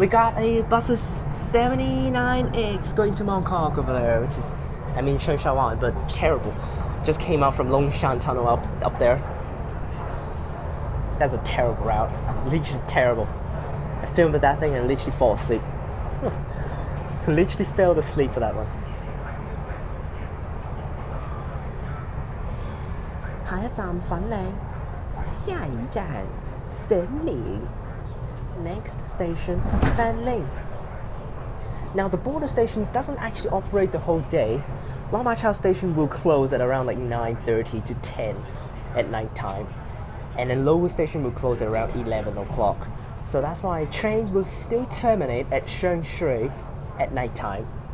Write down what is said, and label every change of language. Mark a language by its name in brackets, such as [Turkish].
[English] We got a buses 79X going to Mongkok over there, which is, I mean, Shengshawan, but it's terrible. Just came out from Longshan Tunnel up there. That's a terrible route. Literally terrible. I filmed that thing and literally fall asleep. Literally fell asleep for that one. [Cantonese] 下一站粉嶺，下一站粉嶺。 [English] Next station, Fanling. Now the border stations doesn't actually operate the whole day. Lok Ma Chau station will close at around like 9:30 to 10 at night time. And then Lo Wu station will close at around 11 o'clock. So that's why trains will still terminate at Sheng Shui at night time.